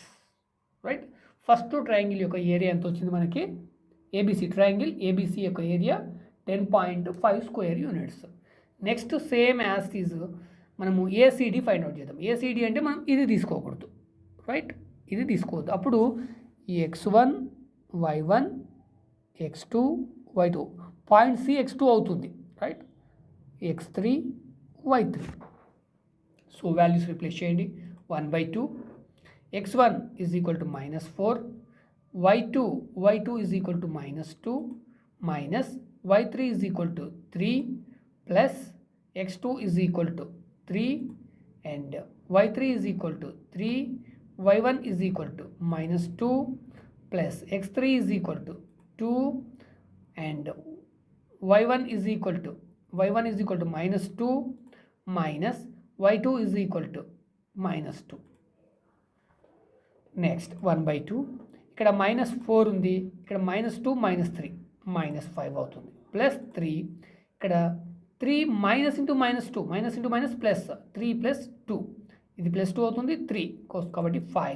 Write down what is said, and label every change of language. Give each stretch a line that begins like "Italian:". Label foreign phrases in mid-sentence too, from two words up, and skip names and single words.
Telugu: రైట్, ఫస్ట్ ట్రయాంగిల్ యొక్క ఏరియా ఎంత వచ్చింది మనకి,
English: ABC triangle ABC
Telugu: యొక్క ఏరియా 10.5
English: square units. next same as is
Telugu: మనము ఏసీడీ
English: find out
Telugu: చేద్దాం. ఏసీడీ అంటే మనం ఇది తీసుకోకూడదు. రైట్, ఇది తీసుకోవద్దు. అప్పుడు x1 y1 x2 y2
English: point C
Telugu: x2 అవుతుంది. రైట్, x3 y3.
English: so values replace
Telugu: చేయండి.
English: 1/2 x1 is equal to -4 y2 is equal to -2 minus y3 is equal to 3 plus x2 is equal to 3 and y3 is equal to 3 y1 is equal to -2 plus x3 is equal to 2 and y1 is equal to -2 minus y2 is equal to -2.
Telugu: నెక్స్ట్ 1/2 ఇక్కడ -4 ఉంది, ఇక్కడ -2 -3 -5 అవుతుంది ప్లస్ 3 ఇక్కడ 3
English: minus into -2 minus into minus plus 3 + 2
Telugu: ఇది +2 అవుతుంది 3 కాబట్టి 5.